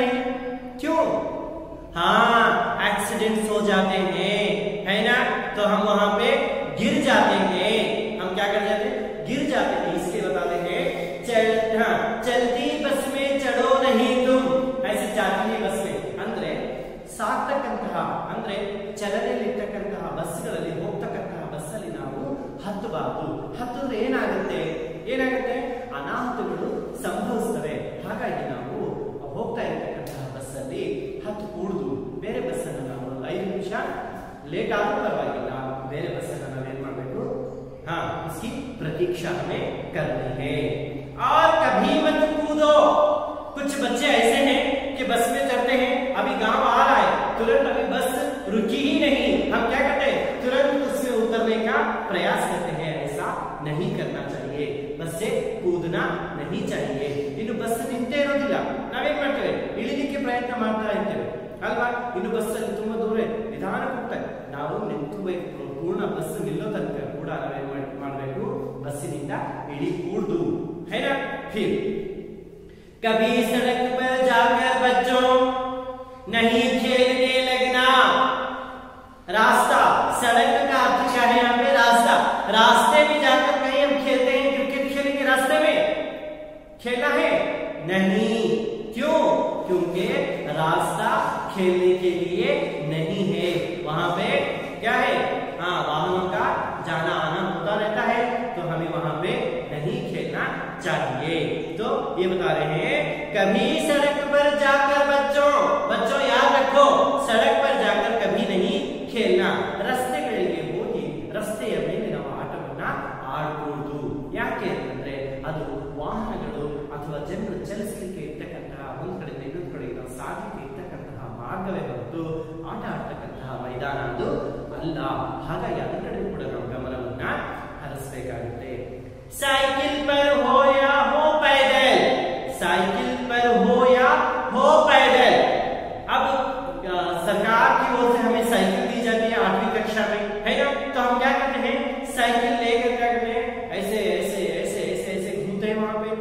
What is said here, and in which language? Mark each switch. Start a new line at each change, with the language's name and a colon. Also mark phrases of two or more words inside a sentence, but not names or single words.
Hindi: क्यों? हाँ, एक्सीडेंट्स हो जाते हैं, है ना, तो हम वहां पे गिर जाते हैं। हम क्या कर जाते हैं? गिर जाते हैं। इसके बताते हैं, चलती बस में चढ़ो नहीं तुम। ऐसे जाती है बस में
Kannada: ಅಂದ್ರೆ ಸಾಕ್ತಕ್ಕಂತಹ ಅಂದ್ರೆ ಚಲನೆಯಲ್ಲಿರ್ತಕ್ಕಂತಹ ಬಸ್ಗಳಲ್ಲಿ ಹೋಗ್ತಕ್ಕಂತಹ ಬಸ್ಸಲ್ಲಿ ನಾವು ಹತ್ತಬಾರದು. ಹತ್ತಿದ್ರೆ ಏನಾಗುತ್ತೆ? ಅನಾಹುತಗಳು ಸಂಭವಿಸ್ತವೆ. ಹಾಗಾಗಿ ನಾವು ಹೋಗ್ತಾ ಇರ್ತಕ್ಕಂತಹ ಬಸ್ಸಲ್ಲಿ ಹತ್ತು ಕೂಡುದು, ಬೇರೆ ಬಸ್ಸನ್ನು ನಾವು 5 ನಿಮಿಷ ಲೇಟ್ ಆದ್ರೂ ಪರವಾಗಿಲ್ಲ, ಬೇರೆ ಬಸ್ಸನ್ನು ನಾವೇನ್ ಮಾಡಬೇಕು,
Hindi: हाँ, उसकी प्रतीक्षा हमें करनी है। और कभी मत कूदो। कुछ बच्चे ऐसे हैं कि बस में चढ़ते हैं, अभी गांव आ रहा है, तुरंत अभी बस रुकी ही नहीं, हम क्या करते हैं, तुरंत उसमें उतरने का प्रयास करते हैं। ऐसा नहीं करना चाहिए, बस से कूदना नहीं चाहिए।
Kannada: इನ್ನು ಬಸ್ ನಿಂತೇ ಇರೋದಿಲ್ಲ, ನಾವೇನ್ ಮಾಡ್ತೇವೆ, ಇಳಿಲಿಕ್ಕೆ ಪ್ರಯತ್ನ ಮಾಡ್ತಾ ಇರ್ತೇವೆ ಅಲ್ವಾ. ಇನ್ನು ಬಸ್ಸಲ್ಲಿ ತುಂಬಾ ದೂರ ನಿಧಾನಕ್ಕೆ ಹೋಗ್ತಾರೆ, ನಾವು ನಿಂತುಬೇಕು, ಪೂರ್ಣ ಬಸ್ ನಿಲ್ಲೋ ತನಕ ಕೂಡ ನಾವೇನ್ ಮಾಡಬೇಕು, ಬಸ್ಸಿನಿಂದ ಇಳಿ ಕೂಡ್ದು,
Hindi: है ना। फिर कभी सड़क पर जाकर बच्चों नहीं खेलने लगना। रास्ता, सड़क का अर्थ क्या है यहाँ पे? रास्ता। रास्ते में जाकर कहीं हम खेलते हैं, क्रिकेट खेलेंगे रास्ते में? खेलना है? नहीं। क्यों? क्योंकि रास्ता खेलने के लिए नहीं है। वहां पे क्या है? हाँ, वाहनों का जाना आना होता रहता है, तो हमें वहां पे नहीं खेलना चाहिए। तो ये बता रहे हैं कभी सड़क पर जाकर बच्चों याद रखो, सड़क पर जाकर कभी नहीं खेलना।
Kannada: ರಸ್ತೆಗಳಿಗೆ ಹೋಗಿ ರಸ್ತೆಯ ಮೇಲಿನ ಆಟವನ್ನ ಆಡಬಹುದು. ಯಾಕೆ ಅಂತಂದ್ರೆ ಅದು ವಾಹನಗಳು ಅಥವಾ ಜನರು ಚಲಿಸಲಿಕ್ಕೆ ಇರ್ತಕ್ಕಂತಹ ಒಂದು ಕಡೆಯಿಂದ ಇನ್ನೊಂದು ಕಡೆಗೆ ಸಾಗಲಿಕ್ಕೆ ಇರ್ತಕ್ಕಂತಹ ಮಾರ್ಗವೇ ಹೊರತು ಆಟ ಆಡ್ತಕ್ಕಂತಹ ಮೈದಾನ ಅದು ಅಲ್ಲ. ಹಾಗಾಗಿ ಅದರ ಕಡೆ ಕೂಡ ನಾವು ಗಮನವನ್ನ ಹರಿಸಬೇಕಾಗುತ್ತೆ.
Hindi: साइकिल पर हो या हो पैदल, साइकिल पर हो या हो पैदल। अब सरकार की ओर से हमें साइकिल दी जाती है 8वीं कक्षा में, है ना? तो हम क्या करते हैं? साइकिल लेकर क्या करते हैं? ऐसे ऐसे ऐसे ऐसे ऐसे घूमते हैं वहां पे।